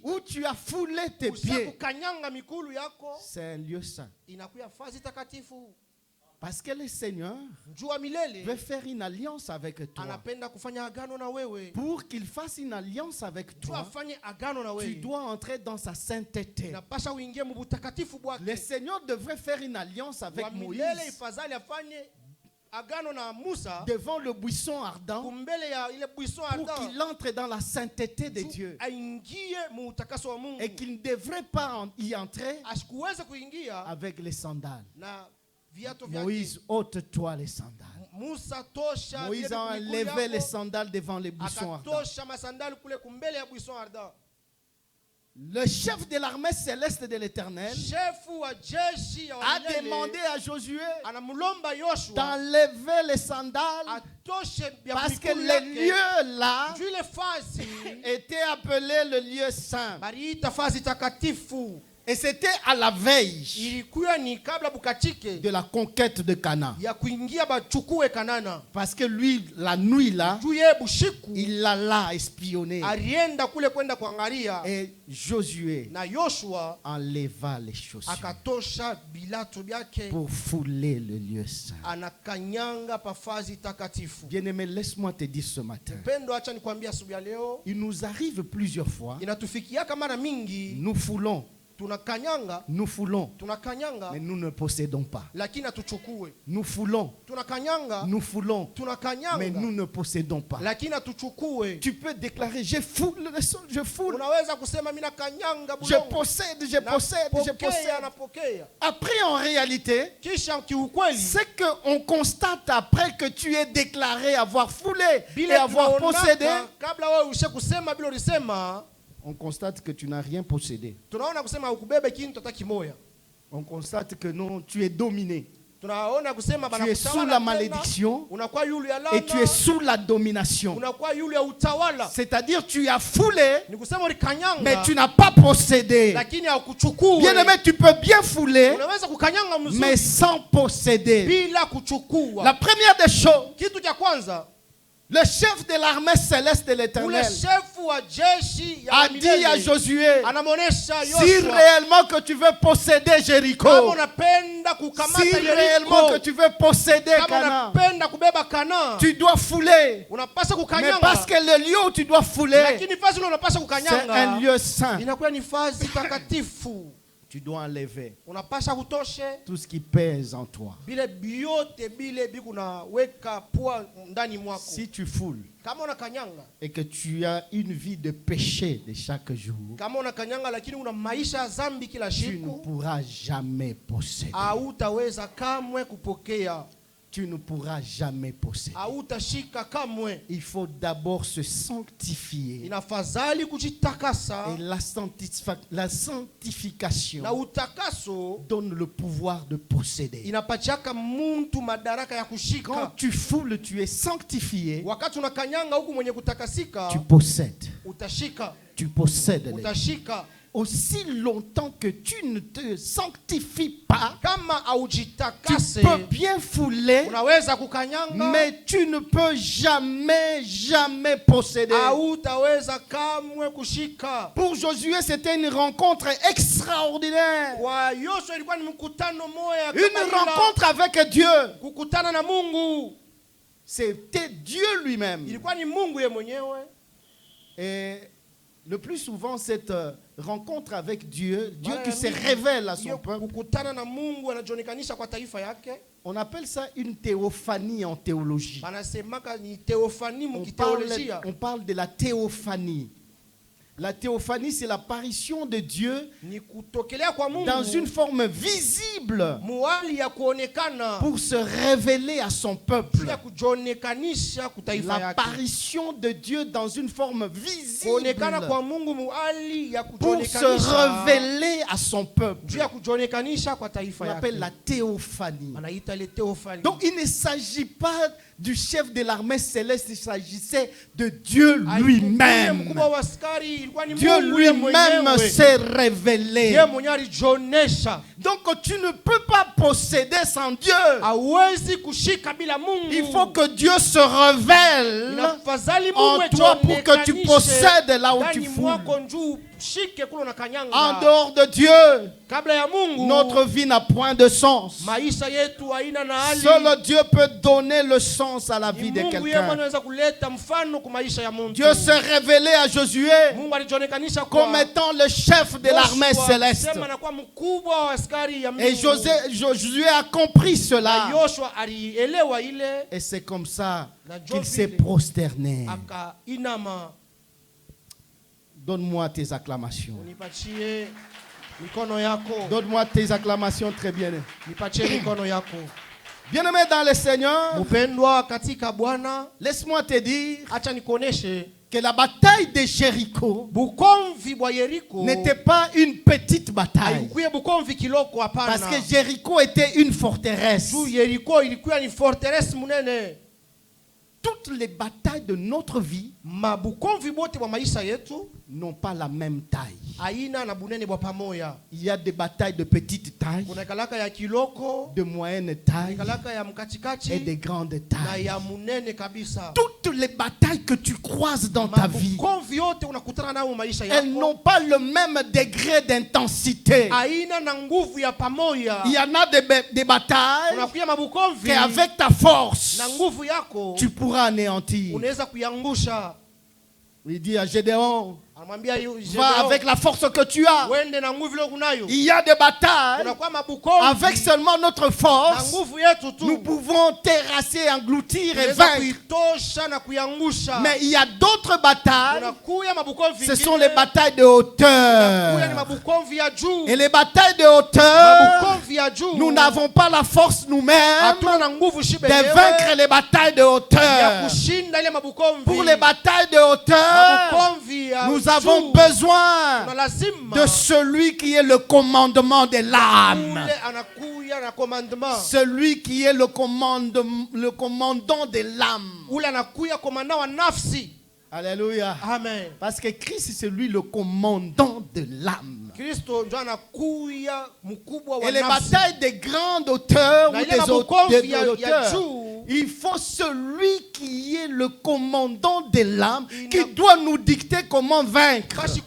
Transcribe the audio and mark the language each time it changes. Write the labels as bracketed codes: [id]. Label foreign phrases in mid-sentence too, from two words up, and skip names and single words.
[fr] où tu as foulé tes pieds, [sw] kanyanga mikulu yako [fr] c'est un lieu saint. [sw] inakuya fazi takatifu. [fr] Parce que le Seigneur [sw] Juu wa milele [fr] veut faire une alliance avec toi. [sw] anapenda kufanya agano na wewe. [fr] Pour qu'il fasse une alliance avec [sw] Juu [fr] toi, [sw] afanye agano na [fr] tu [sw] wewe, [fr] dois entrer dans sa sainteté. [sw] inapasha uingie mu butakatifu [fr] Le [sw] bwake. [fr] Seigneur devrait faire une alliance avec [sw] Wa milele [fr] Moïse [sw] ifadhali afanye agano na Musa [fr] devant le buisson ardent [sw] kumbele ya ile buisson [fr] pour ardent, qu'il entre dans la sainteté de [sw] juu [fr] Dieu [sw] aingie mu utakaso wa Mungu, [fr] et qu'il ne devrait pas y entrer [sw] asikuweze kuingia [fr] avec les sandales. [sw] na viato vyake. [fr] Moïse, ôte-toi les sandales. [sw] Musa tosha [fr] Moïse [sw] vile [fr] a [sw] mikulu [fr] enlevé [sw] yako, [fr] les sandales devant les buissons ardents. [sw] akatosha masandali kule kumbele ya [fr] buisson ardent. Le chef de l'armée céleste de l'Éternel [sw] Shefu wa jeshi ya wa [fr] a [sw] milele [fr] demandé à Josué [sw] anamulomba Yoshua [fr] d'enlever les sandales [sw] atoshe vya [fr] parce que [sw] mikulu [fr] le [sw] yake, [fr] lieu là [sw] juu ile fazi [fr] était appelé le lieu saint. [sw] baliita fazi takatifu. [fr] Et c'était à la veille [sw] Ilikuwa ni kabla bukatike [fr] de la conquête de Canaan. [sw] ya kuingia bachukue Kanana. [fr] Parce que lui, la nuit là, [sw] Juu ye bushiku [fr] il alla espionner. [sw] alienda kule kwenda kuangalia, [fr] Et Josué [sw] na Yoshua [fr] enleva les chaussures [sw] akatosha bilato byake, [fr] pour fouler le lieu saint. [sw] anakanyanga pafazi takatifu. [fr] Bien-aimé, laisse-moi te dire ce matin. [sw] Pendo, acha nikwambia asubuhi ya leo, [fr] Il nous arrive plusieurs fois, [sw] inatufikiaka mara mingi [fr] nous foulons, [sw] tunakanyanga [fr] mais nous ne possédons pas. [sw] lakini hatuchukue. [fr] Nous foulons, [sw] Tunakanyanga [fr] mais nous ne possédons pas. [sw] lakini hatuchukue. [fr] Tu peux déclarer: je foule le sol, je foule, [sw] Unaweza kusema mimi nakanyanga [fr] je [sw] bulongo, [fr] possède, je possède, je [sw] napokea [fr] possède. [sw] napokea. [fr] Après, en réalité, [sw] Kisha kiukweli [fr] c'est qu'on constate après que tu es déclaré avoir foulé et [sw] bila [fr] avoir possédé, [sw] kabla wewe ushe kusema bila ulisema, [fr] on constate que tu n'as rien possédé. [sw] tunaona kusema ukubebe kintu hata kimoya. [fr] On constate que non, tu es dominé. [sw] Tunaona kusema [fr] Tu es sous la malédiction [sw] unakuwa yule ya [fr] et tu es [sw] laana, [fr] sous la domination. [sw] unakuwa yule ya utawala. [fr] C'est-à-dire tu as foulé, [sw] Ni kusema ulikanyanga [fr] mais tu n'as pas possédé. [sw] lakini haukuchukua. [fr] Bien-aimé, tu peux bien fouler, [sw] Unaweza kukanyanga [fr] mais [sw] mzuri [fr] sans posséder. [sw] bila kuchukua. [fr] La première des choses, [sw] Kitu cha kwanza [fr] Le chef de l'armée céleste de [sw] Ule [fr] l'Éternel [sw] shefu wa jeshi ya [fr] a dit à [sw] milele [fr] Josué, [sw] anamuonesha [fr] si [sw] Yoshua, [fr] réellement que tu veux posséder [sw] kama [fr] Jéricho, [sw] unapenda [fr] si [sw] kukamata [fr] réellement que [sw] Yeriko, [fr] tu veux posséder [sw] kama [fr] Canaan, [sw] unapenda kubeba Kana, [fr] tu dois fouler. [sw] unapaswa [fr] Mais [sw] kukanyanga. [fr] parce que le lieu où tu dois fouler, [sw] Lakini fazi ile unapaswa [fr] c'est un [sw] kukanyanga [fr] lieu saint. [sw] inakuwa ni fazi takatifu. [fr] Tu dois enlever [sw] Unapasha kutoshe [fr] tout ce qui pèse en toi. [sw] bile biote bile bikuna weka pua ndani mwako. [fr] Si tu foules [sw] Kama unakanyanga, [fr] et que tu as une vie de péché de chaque jour, [sw] kama unakanyanga lakini una maisha ya dhambi kila [fr] tu ne [sw] siku, [fr] pourras jamais posséder. [sw] hautaweza kamwe kupokea, [fr] Tu ne pourras jamais posséder. [sw] hautashika kamwe. [fr] Il faut d'abord se sanctifier. [sw] Inafadhali kujitakasa, [fr] Et la sanctification [sw] na utakaso [fr] donne le pouvoir de posséder. [sw] inapachaka muntu madaraka ya [fr] Quand [sw] kushika. [fr] tu foules, tu es sanctifié, [sw] Wakati unakanyanga huku mwenye kutakasika, [fr] tu possèdes. [sw] utashika, [fr] Tu possèdes. [sw] utashika. [fr] Aussi longtemps que tu ne te sanctifies pas, [sw] Kama [fr] tu [sw] aujitakase, [fr] peux bien fouler, [sw] unaweza kukanyanga, [fr] mais tu ne peux jamais posséder. [sw] hautaweza kamwe kushika. [fr] Pour Josué, c'était une rencontre extraordinaire. [sw] Kwa Yoshua ilikuwa ni mkutano moya [fr] Une [sw] kama ila, [fr] rencontre avec Dieu. [sw] kukutana na Mungu. [fr] C'était Dieu lui-même. [sw] Ilikuwa ni Mungu ye mwenyewe. [fr] Et le plus souvent, cette rencontre avec Dieu, Dieu [sw] Mara [fr] qui [sw] ya [fr] se [sw] mingi, [fr] révèle à [sw] hiyo [fr] son peuple, [sw] kukutana na Mungu anajionekanisha kwa taifa yake. [fr] on appelle ça une théophanie en théologie. [sw] Banasemaka ni teofani [fr] On [sw] mukiteolojia. [fr] parle de la théophanie. La théophanie, c'est l'apparition de Dieu [sw] Ni kutokelea kwa Mungu [fr] dans une forme visible [sw] muhali ya kuonekana, [fr] pour se révéler à son peuple. [sw] ya kujionekanisha kutaifa yake. [fr] L'apparition de Dieu dans une forme visible [sw] Kuonekana kwa Mungu muhali ya [fr] pour se [sw] kujionekanisha, [fr] révéler à son peuple. [sw] juu ya kujionekanisha kwa [fr] On [sw] taifa [fr] appelle la [sw] yake. [fr] théophanie. [sw] Anaita ile teofani. [fr] Donc il ne s'agit pas du chef de l'armée céleste, il s'agissait de Dieu lui-même. [sw] Mkubwa wa askari ilikuwa ni [fr] Dieu [sw] Mungu ye [fr] lui-même [sw] mwenyewe. [fr] s'est révélé. [sw] Ye mwenyewe alijionesha. [fr] Donc tu ne peux pas posséder sans Dieu. [sw] Hawezi kushika bila Mungu. [fr] Il faut que Dieu se révèle [sw] Inafadhali [fr] en [sw] Mungu [fr] toi pour que tu [sw] ajionekanishe [fr] possèdes là où tu [sw] ndani [fr] foules. [sw] mwako njoo shike kule na [fr] En [sw] kanyanga. [fr] dehors de Dieu, [sw] Kabla ya Mungu [fr] notre vie n'a point de sens. [sw] maisha yetu haina na hali. [fr] Seul Dieu peut donner le sens à la [sw] Ni [fr] vie de [sw] Mungu yeye [fr] quelqu'un. [sw] anaweza kuleta mfano kwa maisha ya mtu. [fr] Dieu s'est révélé à Josué [sw] Mungu alijionekanisha kwa [fr] comme étant le chef de l'armée [sw] Yoshua, [fr] céleste. [sw] sema anakuwa mkubwa wa askari ya [fr] Et [sw] Mungu. [fr] Josué a compris [sw] Na [fr] cela. [sw] Yoshua alielewa ile, [fr] Et c'est comme ça [sw] na [fr] qu'il s'est [sw] vile [fr] prosterné. [sw] akainama. [fr] Donne-moi tes acclamations. [sw] Nipatie mikono yako. [fr] Donne-moi tes acclamations très bien. [sw] Nipatie mikono yako. [fr] Bien-aimé dans le Seigneur, [sw] Mpendwa katika Bwana, [fr] laisse-moi te dire [sw] acha nikuoneshe [fr] que la bataille de Jéricho [sw] bukomvi bwa Yeriko [fr] n'était pas une petite bataille. [sw] haikuwa bukomvi kiloko, hapana. [fr] Parce que Jéricho était une forteresse. [sw] Juu Yeriko ilikuwa ni fortress munene. [fr] Toutes les batailles de notre vie [sw] Mabukomvi bote bwa maisha yetu [fr] n'ont pas la même taille. [sw] aina na bunene bwa pamoya. [fr] Il y a des batailles de petite taille, [sw] Kuna kalaka ya kiloko, [fr] de moyenne taille [sw] kalaka ya mkatikati [fr] et de grande [sw] na [fr] taille. [sw] ya munene kabisa. [fr] Toutes les batailles que tu croises dans ta vie, [sw] Mabukomvi yote unakutana nayo maisha [fr] elles [sw] yako [fr] n'ont pas le même degré d'intensité. [sw] aina na nguvu ya pamoya. [fr] Il y en a des batailles [sw] Unakuya mabukomvi [fr] qu'avec ta force, [sw] na nguvu yako [fr] tu pourras anéantir. [sw] unaweza kuyangusha. [fr] Il dit à Gédéon, [sw] Anamwambia [fr] va avec la force que tu as. [sw] wende na nguvu ile unayo. [fr] Il y a des batailles, [sw] Unakuwa mabukomvi [fr] avec seulement notre [sw] na [fr] force, [sw] nguvu yetu tu [fr] nous pouvons terrasser, engloutir et [sw] unaweza [fr] vaincre. [sw] kuitosha na kuyangusha. [fr] Mais il y a d'autres batailles, [sw] Unakuya mabukomvi [fr] ce [sw] ingine, [fr] sont les batailles de [sw] unakuya ni [fr] hauteur. [sw] mabukomvi ya juu. [fr] Et les batailles de hauteur, [sw] Mabukomvi ya juu [fr] nous n'avons pas la force nous-mêmes [sw] hatuna na nguvu shibe [fr] de vaincre les batailles de [sw] ya [fr] hauteur. [sw] kushinda ile mabukomvi. [fr] Pour les batailles de hauteur, [sw] Mabukomvi ya [fr] nous [sw] juu, [fr] avons besoin [sw] tuna lazima [fr] de celui qui est le commandement de l'âme. [sw] ule anakuya na commandement. [fr] Celui qui est le commandant de l'âme. [sw] Ule anakuya komanda wa nafsi. [fr] Alléluia. [sw] Amen. [fr] Parce que Christ, c'est lui le commandant de l'âme. [sw] Kristo ndio anakuya mkubwa wa [fr] Et les [sw] nafsi. [fr] batailles de grande hauteur, ou [sw] Na ile [fr] des [sw] mabukomvi ya [fr] hauteurs, [sw] juu [fr] Il faut celui qui est le commandant de l'âme qui doit nous dicter comment vaincre.